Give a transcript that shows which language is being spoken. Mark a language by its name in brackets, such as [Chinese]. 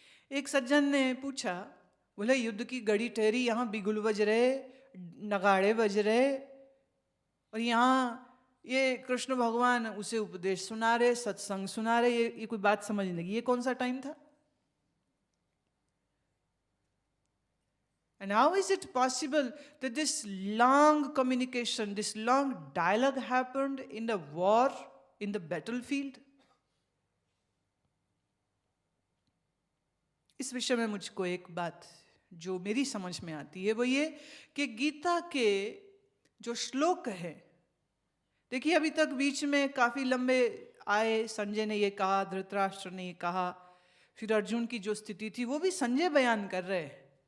[Hindi] एक सज्जन ने पूछा, बोले युद्ध की घड़ी ठहरी, यहां बिगुल बज रहे, नगाड़े बज रहे, और यहां ये कृष्ण भगवान उसे उपदेश सुना रहे, सत्संग सुना रहे, ये कोई बात समझने की, ये कौन सा टाइम था? [English] And how is it possible that this long communication, this long dialogue happened in the war, in the battlefield? [Hindi] इस विषय में मुझको एक बात जो मेरी समझ में आती है वो ये कि गीता के जो श्लोक है, देखिए अभी तक बीच में काफी लंबे आए, संजय ने ये कहा, धृतराष्ट्र ने ये कहा, फिर अर्जुन की जो स्थिति थी वो भी संजय बयान कर रहे हैं।